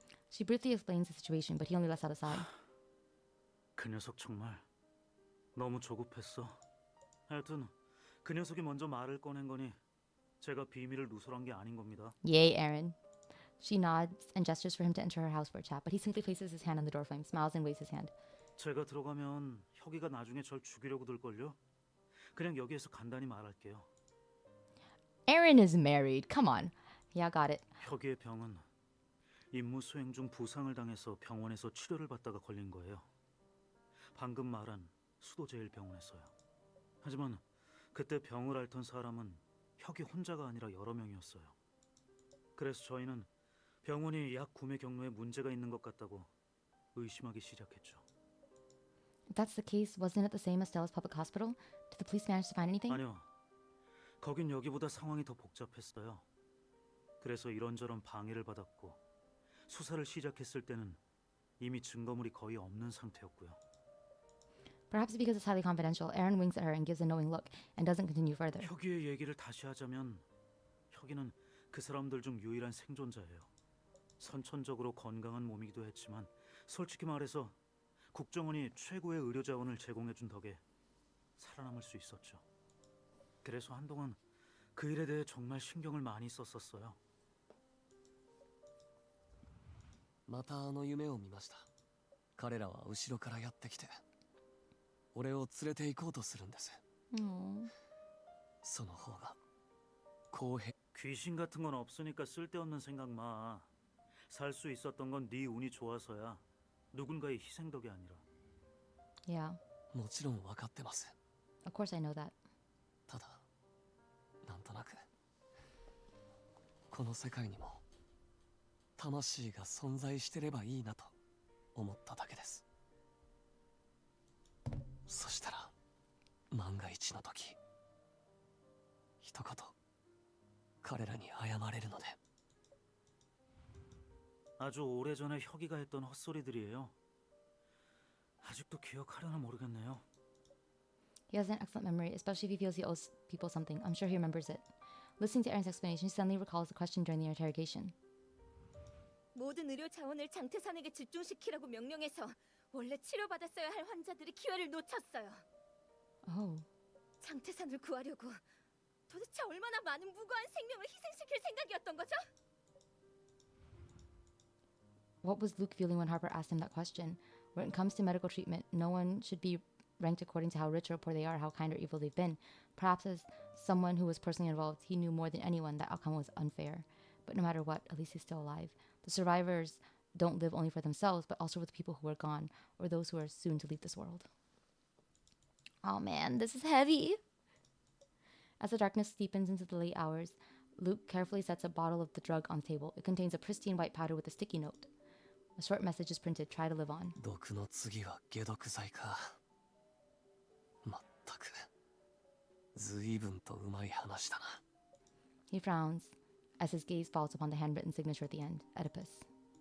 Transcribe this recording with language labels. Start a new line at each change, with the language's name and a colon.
English: She briefly explains the situation, but he only lets out a sigh.
Korean: 그 녀석 정말 너무 조급했어. 하여튼 그 녀석이 먼저 말을 꺼낸 거니 제가 비밀을 누설한 게 아닌 겁니다.
English: Yay, Aaron. She nods and gestures for him to enter her house for a chat, but he simply places his hand on the doorframe, smiles and waves his hand.
Korean: 제가 들어가면 혁이가 나중에 절 죽이려고 들걸요. 그냥 여기에서 간단히 말할게요.
English: Aaron is married. Come on. Yeah, got it.
Korean: 혁이의 병은 임무 수행 중 부상을 당해서 병원에서 치료를 받다가 걸린 거예요. 방금 말한 수도제일병원에서요. 하지만 그때 병을 앓던 사람은 혁이 혼자가 아니라 여러 명이었어요. 그래서 저희는 병원이 약 구매 경로에 문제가 있는 것 같다고 의심하기 시작했죠.
English: If that's the case, wasn't it the same as Stella's public hospital? Did the police manage to find anything?
Korean: 아니요. 거긴 여기보다 상황이 더 복잡했어요. 그래서 이런저런 방해를 받았고 수사를 시작했을 때는 이미 증거물이 거의 없는 상태였고요.
English: Perhaps because it's highly confidential, Aaron winks at her and gives a knowing look and doesn't continue further.
Korean: 혁이의 얘기를 다시 하자면 혁이는 그 사람들 중 유일한 생존자예요. 선천적으로 건강한 몸이기도 했지만 솔직히 말해서 국정원이 최고의 의료 자원을 제공해준 덕에 살아남을 수 있었죠. 그래서 한동안 그 일에 대해 정말 신경을 많이 썼었어요.
Japanese: またあの夢を見ました。彼らは後ろからやってきて俺を連れて行こうとするんです。その方が公平。
Korean: 귀신 같은 건 없으니까 쓸데없는 생각 마. 살 수 있었던 건 네 운이 좋아서야. 누군가의 희생 덕이 아니라.
English: Yeah.
Japanese: もちろん分かってます。
English: Of course I know that.
Japanese: ただなんとなくこの世界にも魂が存在してればいいなと思っただけです。そしたら万が一の時一言彼らに謝れるので。
Korean: 아주 오래전에 혁이가 했던 헛소리들이에요. 아직도 기억하려나 모르겠네요.
English: He has an excellent memory, especially if he feels he owes people something. I'm sure he remembers it. Listening to Aaron's explanation, she suddenly recalls the question during the interrogation.
Korean: 모든 의료 자원을 장태산에게 집중시키라고 명령해서 원래 치료받았어야 할 환자들이 기회를 놓쳤어요.
English: Oh.
Korean: 장태산을 구하려고 도대체 얼마나 많은 무고한 생명을 희생시킬 생각이었던 거죠?
English: What was Luke feeling when Harper asked him that question? When it comes to medical treatment, no one should be ranked according to how rich or poor they are, how kind or evil they've been. Perhaps as someone who was personally involved, he knew more than anyone that outcome was unfair. But no matter what, at least he's still alive. The survivors don't live only for themselves, but also for the people who are gone, or those who are soon to leave this world. Oh man, this is heavy. As the darkness deepens into the late hours, Luke carefully sets a bottle of the drug on the table. It contains a pristine white powder with a sticky note. A short message is printed, try to live on.
Japanese: 毒の次は解毒剤か。まったく随分とうまい話だな。
English: He frowns as his gaze falls upon the handwritten signature at the end, Oedipus.